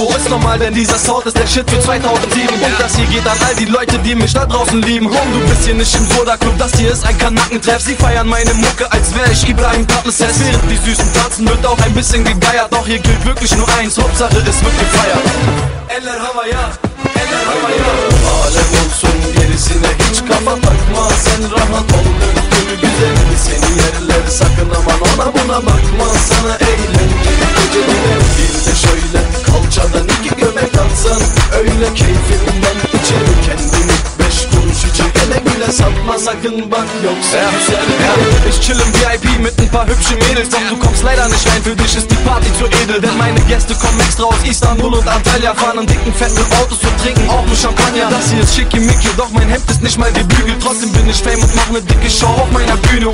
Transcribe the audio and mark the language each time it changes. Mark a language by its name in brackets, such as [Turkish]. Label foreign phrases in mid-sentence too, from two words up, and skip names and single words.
[German] Ist normal, denn dieser Sound ist der Shit für 2007. Und das hier geht an all die Leute, die mich da draußen lieben. Home, du bist hier nicht im Soda-Club, das hier ist ein Kanackentreff. Sie feiern meine Mucke, als wär ich Ibrahim Tatlises. Während die Süßen tanzen, wird auch ein bisschen gegeiert. Doch hier gilt wirklich nur eins, Hauptsache es wird gefeiert. [Turkish] Eller havaya, eller havaya. Alem olsun gerisine hiç kafa takma. Sen rahat ol döktür güzelim, seni yerler sakın aman ona buna bakma. Sana eğlenceli geceleri bir de şöyle kalçadan iki göbek atsan, öyle keyfimden içeri kendini 5 kuruş için ele güle satma sakın bak, yoksa güzel ya. [German] Ich chill im VIP mit ein paar hübsche Mädels. Doch du kommst leider nicht rein, für dich ist die Party zu edel. Denn meine Gäste kommen extra aus Istanbul und Antalya, fahren in dicken, fetten Autos und trinken auch nur Champagner. Das hier ist schickimicki, doch mein Hemd ist nicht mal gebügelt. Trotzdem bin ich Fame und mach ne dicke Show auf meiner Bühne.